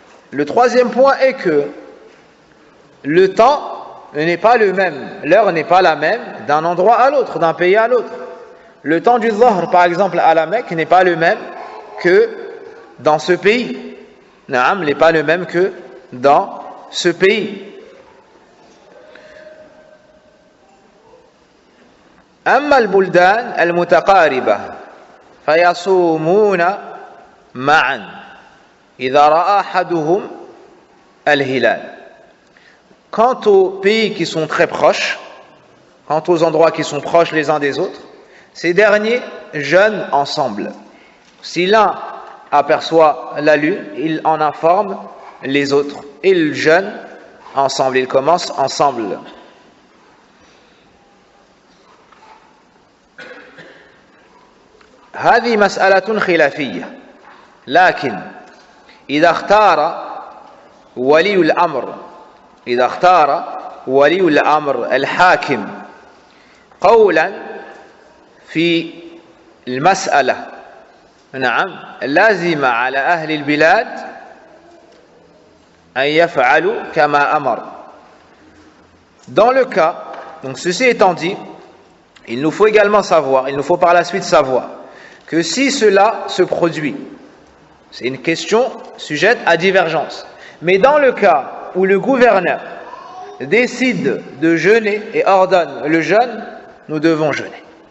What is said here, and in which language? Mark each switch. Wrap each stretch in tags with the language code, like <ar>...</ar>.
<fr>Le troisième point est que le temps n'est pas le même, l'heure n'est pas la même d'un endroit à l'autre, d'un pays à l'autre. Le temps du Dhuhr, par exemple, à la Mecque n'est pas le même que dans ce pays. N'est pas le même que dans ce pays.</fr> <ar>أما البلدان المتقاربة فيصومون معا إذا رأى أحدهم الهلال.</ar> <fr>Quant aux pays qui sont très proches, quant aux endroits qui sont proches les uns des autres, ces derniers jeûnent ensemble. Si l'un aperçoit la lune, il en informe les autres. Ils jeûnent ensemble, ils commencent ensemble.</fr> <ar>هذه مسألة خلافية لكن إذا اختار ولي الأمر الحاكم قولا في المسألة لازم على أهل البلاد أن يفعلوا كما أمر.</ar> <fr>Dans le cas, donc ceci étant dit, il nous faut également savoir, il nous faut par la suite savoir que si cela se produit, c'est une question sujette à divergence. Mais dans le cas où le gouverneur décide de jeûner et ordonne le jeûne, nous devons jeûner.</fr>